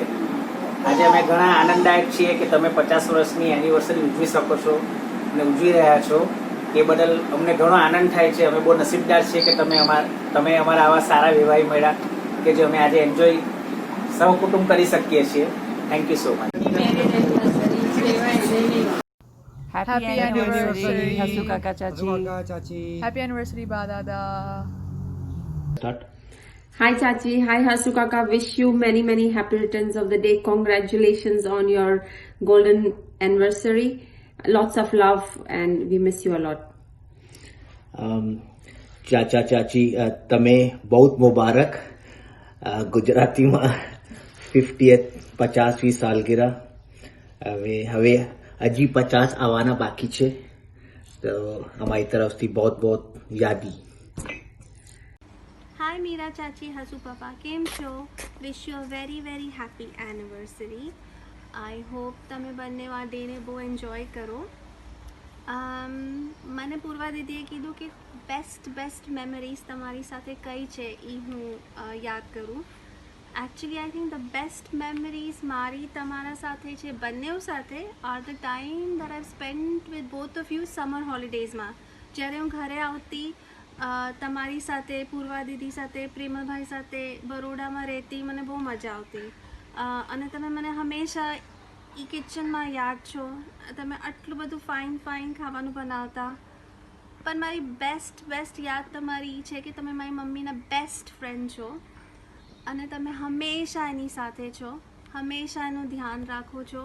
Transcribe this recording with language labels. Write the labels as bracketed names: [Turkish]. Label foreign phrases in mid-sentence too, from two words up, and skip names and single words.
[Gujarati] આજે અમે ઘણા આનંદદાયક છીએ કે તમે 50 વર્ષની એનિવર્સરી ઉજવી શકો છો અને ઉજવી રહ્યા છો. એ બદલ અમને ઘણો આનંદ થાય છે. અમે બહુ નસીબદાર છીએ કે તમે અમારા આવા સારા વિવાહી મળ્યા કે જે અમે આજે એન્જોય સહકુટુંબ કરી શકીએ છીએ. [English] thank you so much. Happy anniversary, Hasu Kaka Chachi. Happy anniversary, Ba Dada. Start. Hi Chachi, hi Hasu Kaka. Wish you many happy returns of the day. Congratulations on your golden anniversary. Lots of love and we miss you a lot. [Gujarati] ચાચા ચાચી તમે બહુ મુબારક. ગુજરાતીમાં 50th 50મી સાલગીરા. હવે હજી 50 આવવાના બાકી છે. તો અમારી તરફથી બહુ યાદી. [English] Hi Meera Chachi, Hasu Papa, [Gujarati] કેમ છો? [English] Wish you a very happy anniversary. I hope [Gujarati] તમે બંને આ ડેને બહુ એન્જોય કરો. મને પૂર્વા દીદીએ કીધું કે [English] best memories [Gujarati] તમારી સાથે કઈ છે એ હું યાદ કરું. [English] Actually, I think the best memories [Gujarati] મારી તમારા સાથે છે બંનેઓ સાથે [English] are the time that I've spent with both of you summer holidaysમાં. [Gujarati] જ્યારે હું ઘરે આવતી તમારી સાથે, પૂર્વા દીદી સાથે, પ્રેમલભાઈ સાથે બરોડામાં રહેતી, મને બહુ મજા આવતી. અને તમે મને હંમેશા એ કિચનમાં યાદ છો, તમે આટલું બધું ફાઇન ખાવાનું બનાવતા. પણ મારી બેસ્ટ યાદ તમારી એ છે કે તમે મારી મમ્મીના [English] best friend [Gujarati] છો અને તમે હંમેશા એની સાથે છો, હંમેશા એનું ધ્યાન રાખો છો.